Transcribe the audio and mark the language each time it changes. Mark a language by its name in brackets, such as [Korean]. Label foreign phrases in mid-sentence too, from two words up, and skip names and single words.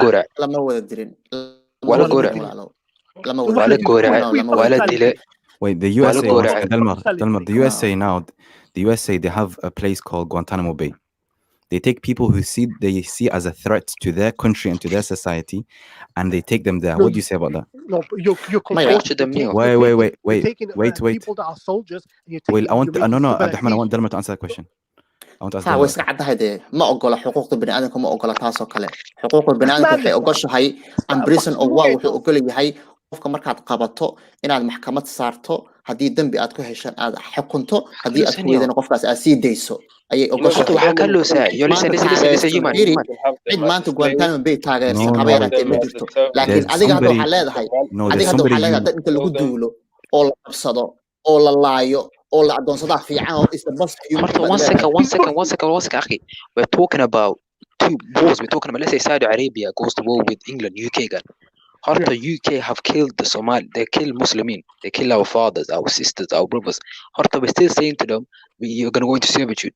[English] Wait, the USA, Delmar, the USA now, the USA, they have a place called Guantanamo Bay. They take people who they see as a threat to their country and to their society, and they take them there. What do you say about that? No, but you're torture them. Wait. People that are soldiers. Well, I want Abdurrahman, I want Delmar to answer that question. I want to ask [Somali] taa way iska caddahay dee ma ogola xuquuqda bini'aadamka ma ogola taasoo kale xuquuqda bini'aadamka waxay ogoshahay [English] prison of war [Somali] wuxuu ogol yahay qofka markaad qabato inaad maxkamad saarto haddii dambi aad ku heshaan aad xukunto haddii aad ku weydana qofkaas aad sii dayso ayay ogoshahay cid maanta Guantanamo Bay taageersan haba yaraatee ma jirto laakiin adiga hadda waxaa leedahay dad inta lagu duulo oo la qabsado oo la laayo oo la adoonsadaa fiican oo [English] is the most human. One second, akhi. We're talking about two wars. We're talking about, let's say Saudi Arabia goes to war with England, UK again. The UK have killed the Somali. They kill Muslimin. They kill our fathers, our sisters, our brothers. We're still saying to them, you're going to go into servitude.